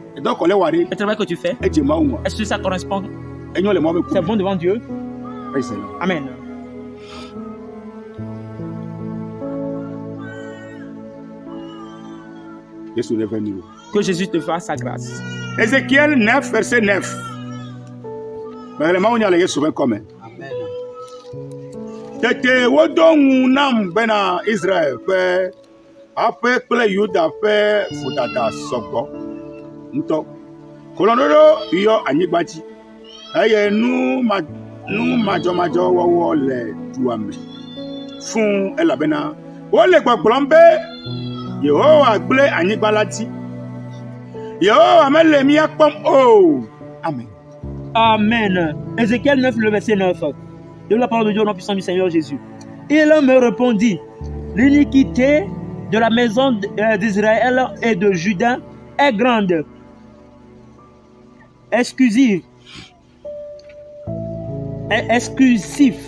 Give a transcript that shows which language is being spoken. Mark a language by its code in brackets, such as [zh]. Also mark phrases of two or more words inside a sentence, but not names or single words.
[fr] Le travail que tu fais, est-ce que ça correspond? C'est bon devant Dieu? Amen. Que Jésus te fasse sa grâce. Ézéchiel 9, verset 9. Amen. [ee] Tete wodongu nam bena Israël pe ape kple Yuda pe fudada sɔgbɔ ŋutɔ. Kolɔdodo yɔ anyigbaji eye nu madzɔmadzɔ wɔwɔ le dua me fún elabena wole gbɔgblɔm be Yehowa gblẽ anyigba la dzi. Yehowa mele mía kpɔm o. [fr] Amen. Amen. Ézéchiel 9, le verset 9. De la parole de Dieu au nom puissant du Seigneur Jésus. Il me répondit, l'iniquité de la maison d'Israël et de Juda est grande, exclusive, exclusif.